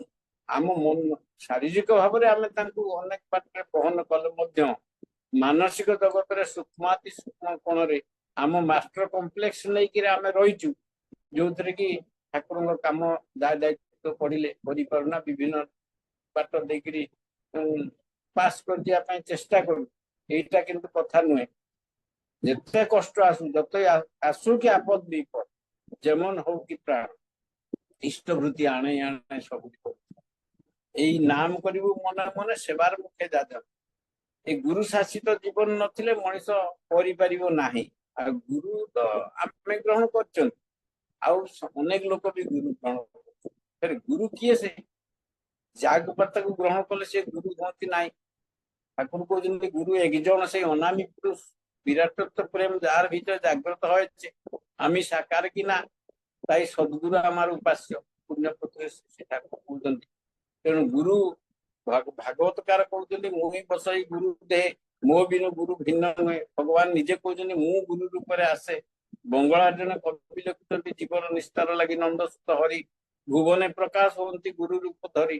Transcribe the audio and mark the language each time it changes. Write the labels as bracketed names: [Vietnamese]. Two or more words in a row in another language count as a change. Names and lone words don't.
[Odia] ଆମ ମନ ଶାରୀରିକ ଭାବରେ ଆମେ ତାଙ୍କୁ ଅନେକ ବାଟରେ ବହନ କଲେ ମଧ୍ୟ ମାନସିକ ଜଗତରେ ସୂକ୍ଷ୍ମାତି ସୂକ୍ଷ୍ମ କୋଣରେ ଆମ [English] master complex [Odia] ନେଇକିରି ଆମେ ରହିଛୁ, ଯୋଉଥିରେ କି ଠାକୁରଙ୍କ କାମ ଯାହା ଦାୟିତ୍ୱ ପଡିଲେ କରିପାରୁନା। ବିଭିନ୍ନ ବାଟ ଦେଇକିରି ପାସ୍ କରିଯିବା ପାଇଁ ଚେଷ୍ଟା କରୁ। [Bangla] এইটা কিন্তু কথা নୁହେଁ। [Odia] ଯେତେ କଷ୍ଟ ଆସୁ, ଯତେ ଆସୁ କି ଆପଦ ବିପଦ, যেমন ହଉ କି ପ୍ରାଣ, ଇଷ୍ଟବୃତ୍ତି ଆଣେ ଆଣେ ସବୁ। ଏଇ ନାମ କରିବୁ ମନେ ମନେ, ସେବାର ମୁଖେ ଯାଜନ। ଏ ଗୁରୁ ଶାସିତ ଜୀବନ ନଥିଲେ ମଣିଷ କରିପାରିବ ନାହିଁ। ଆଉ ଗୁରୁ ତ ଆମେ ଗ୍ରହଣ କରୁଛନ୍ତି, ଆଉ ଅନେକ ଲୋକ ବି ଗୁରୁ ଗ୍ରହଣ କରୁଛନ୍ତି। ଗୁରୁ କିଏ? ସେ ଯାହାକୁ ତାକୁ ଗ୍ରହଣ କଲେ ସେ ଗୁରୁ ହୁଅନ୍ତି ନାହିଁ। ଠାକୁର କହୁଛନ୍ତି [Bangla] গুরু একজন, সেই অনামী পুরুষ বিরাটত্ব প্রেম যার ভিতরে জাগ্রত হয়েছে, আমি সাকার কিনা তাই সদ্গুরু আমার উপাস্য। [Odia] পুণ্যপত্রে ସେ ଠାକୁର କହୁଛନ୍ତି। ତେଣୁ ଗୁରୁ ଭାଗବତକାର କହୁଛନ୍ତି ମୁଁ ହିଁ ବସଇ ଗୁରୁ ଦେହେ, ମୋ ବିନୁ ଗୁରୁ ଭିନ୍ନ ନୁହେଁ। ଭଗବାନ ନିଜେ କହୁଛନ୍ତି ମୁଁ ଗୁରୁ ରୂପରେ ଆସେ। ବଙ୍ଗଳା ଜଣେ କବି ଲେଖୁଛନ୍ତି ଜୀବନ ନିସ୍ତାର ଲାଗି ନନ୍ଦସୁତ ହରି, ଭୁବନେ ପ୍ରକାଶ ହୁଅନ୍ତି ଗୁରୁ ରୂପ ଧରି।